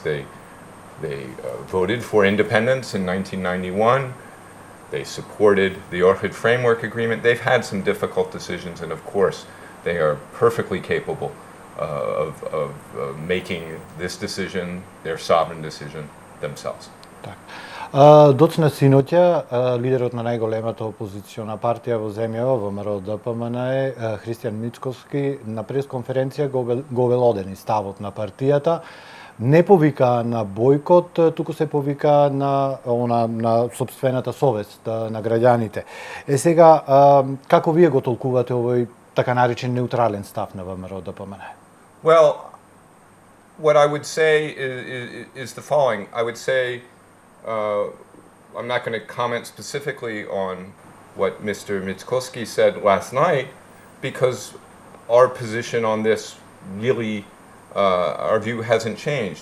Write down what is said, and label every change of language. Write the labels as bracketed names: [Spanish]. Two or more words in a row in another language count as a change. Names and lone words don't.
[English] They voted for independence in 1991. They supported the Ohrid Framework Agreement. They've had some difficult decisions, and of course, they are perfectly capable of making this decision, their sovereign decision, themselves. [Macedonian] Доцна синоќа, лидерот на најголемата опозициона партија во земјава, ВМРО ДПМН, Христијан Мицкоски, на пресконференција го велодени ставот на партијата. Не повика на бојкот, туку се повика на сопствената совест на граѓаните. Сега, како вие го толкувате овој така наречен неутрален став на ВМРО ДПМН? [English] Well, what I would say is the following. I would say I'm not going to comment specifically on what Mr. Mickoski said last night, because our position on this really, our view hasn't changed.